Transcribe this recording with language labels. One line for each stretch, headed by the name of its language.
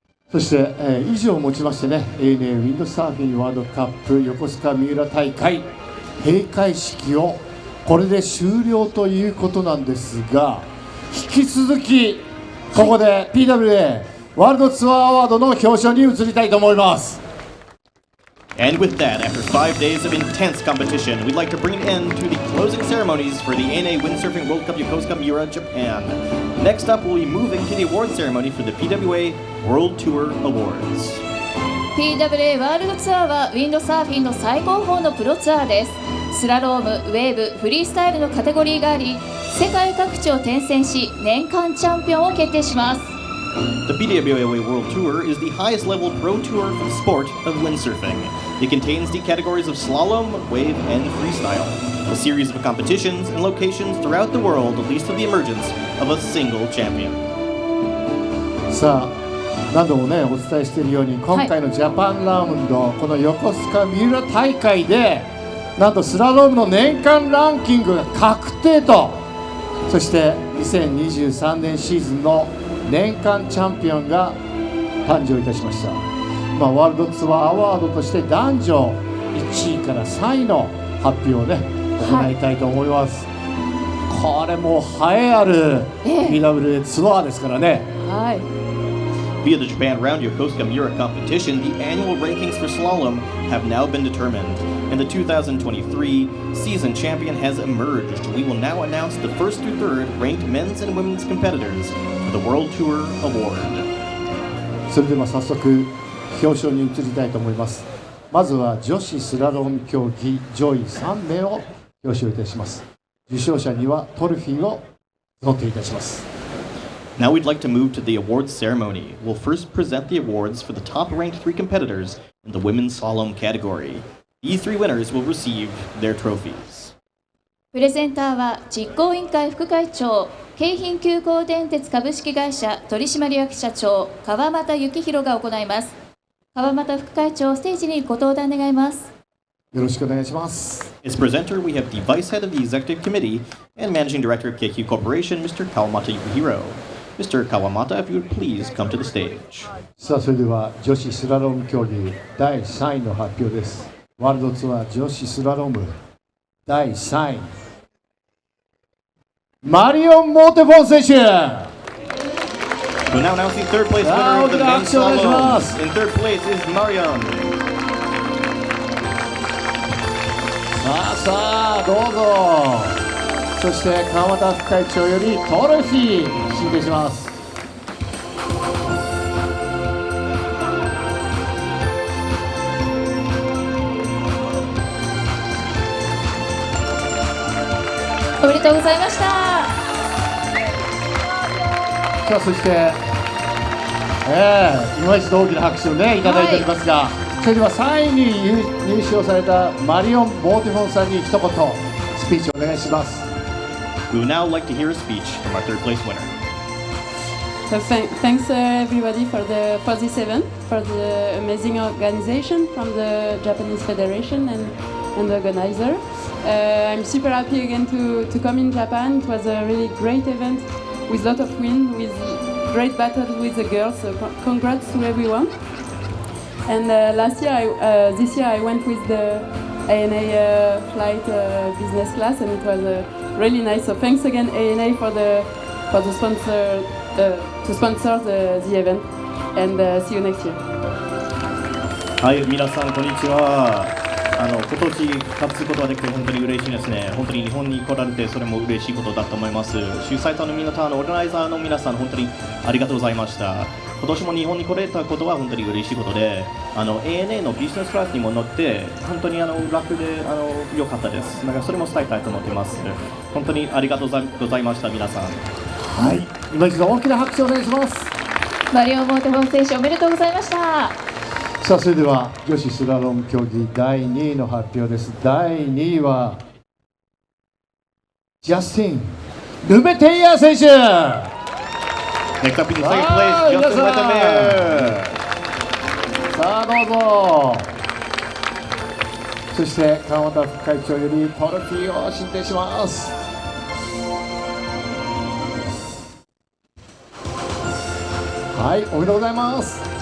Japanese: そして、以上をもちましてね、ANA ウィンドサーフィンワールドカップ横須賀三浦大会閉会式をこれで終了ということなんですが、引き続きここで PWA ワールドツアーアワードの表彰に移りたいと思います。
English: And with that, after 5 days of intense competition, we'd like to bring an end to the closing ceremonies for the ANA Windsurfing World Cup Yokosuka Miura, Japan. Next up, we'll be moving to the award ceremony for the PWA World Tour Awards.
Japanese: PWA ワールドツアーはウィンドサーフィンの最高峰のプロツアーです。スラローム、ウェーブ、フリースタイルのカテゴリーがあり、世界各地を転戦し、年間チャンピオンを決定します。
English: The PWA World Tour is the highest level pro tour for the sport of windsurfing. It contains the categories of slalom, wave, and freestyle. A series of competitions and locations throughout the world leads to the emergence of a single champion.
Japanese: さあ、何度もねお伝えしているように、今回のジャパンラウンド、この横須賀三浦大会でなんとスラロームの年間ランキングが確定と、そして2023年シーズンの年間チャンピオンが誕生いたしました。ワールドツアーアワードとして男女1位から3位の発表をね行いたいと思います。これもう栄えある PWA ツアーですからね。はい。
English: Via the Japan Round Yokosuka Miura competition, the annual rankings for slalom have now been determined, and the 2023 season champion has emerged. We will now announce the first through third ranked men's and women's competitors for the World Tour Award.
Japanese: それでは早速表彰に移りたいと思います。まずは女子スラローム競技上位3名を表彰いたします。受賞者にはトロフィーを贈呈いたします。
English: Now we'd like to move to the awards ceremony. We'll first present the awards for the top-ranked 3 competitors in the women's slalom category. These 3 winners will receive their trophies.
Japanese: プレゼンターは実行委員会副会長、京浜急行電鉄株式会社取締役社長川又幸宏が行います。川又副会長、ステージにご登壇願います。よろしくお願いします。
English: As presenter, we have the Vice Head of the Executive Committee and Managing Director of KQ Corporation, Mr. Kawamata Yukihiro.Mr. Kawamata, if you would please come to the stage.
Japanese: さあそれでは女子スラローム競技第3位の発表です。ワールドツアー女子スラローム第3位マリオン・モーテフォン選手。
English: We're now announcing third place winner of the men's slalom. In third place is Marion.
Japanese: さあどうぞ。そして川又副会長よりトロフィー進呈します。おめでとうございました。さあそして今一度大きな拍手をねいただいておりますが、それでは3位に入賞されたマリオン・モーティフォンさんに一言スピーチをお願いします。
English: We would now like to hear a speech from our third place winner. So thanks everybody for this event, for the amazing organization from the Japanese Federation and the organizer. I'm super happy again to come in Japan. It was a really great event with a lot of wins, with great battles with the girls. So congrats to everyone. And this year I went with the ANA flight business class, and it was really nice. So thanks again ANA for the sponsor to sponsor the event, and see you next year.
Japanese: はい、皆さんこんにちは。今年勝つことができて本当に嬉しいですね。本当に日本に来られてそれも嬉しいことだと思います。主催者の皆さん、オーガナイザーの皆さん、本当にありがとうございました。今年も日本に来れたことは本当に嬉しいことで、ANA のビジネスクラスにも乗って本当に楽で良かったです。だからそれも伝えたいと思っています。本当にありがとうございました皆さん。はい、今一度大きな拍手をお願いします。マリオン・モーテフォン選手、おめでとうございました。さあそれでは女子スラローム競技第2位の発表です。第2位はジャスティン・ルベテイヤー選手。
English: Next up in the second place, Justin Letemeyer.
Japanese: さあどうぞ。そして川又副会長よりトロフィーを進呈します。はい、おめでとうございます。